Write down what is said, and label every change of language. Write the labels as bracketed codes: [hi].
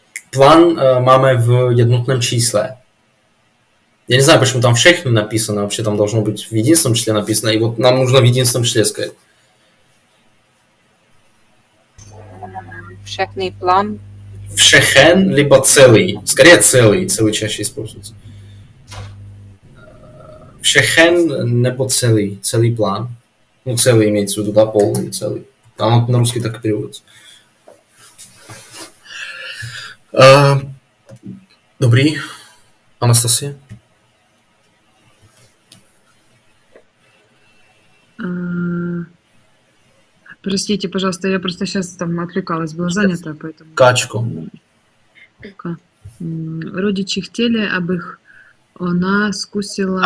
[cs] План máme v jednotném čísle. [ru] Я не знаю, почему там všechny написано, вообще там должно быть в единственном числе написано, и вот нам нужно в единственном числе сказать. [cs] Všechny plán. [ru] Všechen, либо целый. Скорее целый. Целый чаще используется. [cs] Všechen nebo celý. Celý plán. [ru] Ну, целый имеется в виду, да, полный, целый. Там на русский так и переводится. [cs] Dobrý. Anastasia? [ru] Простите, пожалуйста, я просто сейчас там отвлекалась, была занята, поэтому... Качко. Родичи хотели, [cs] aby ona zkusila...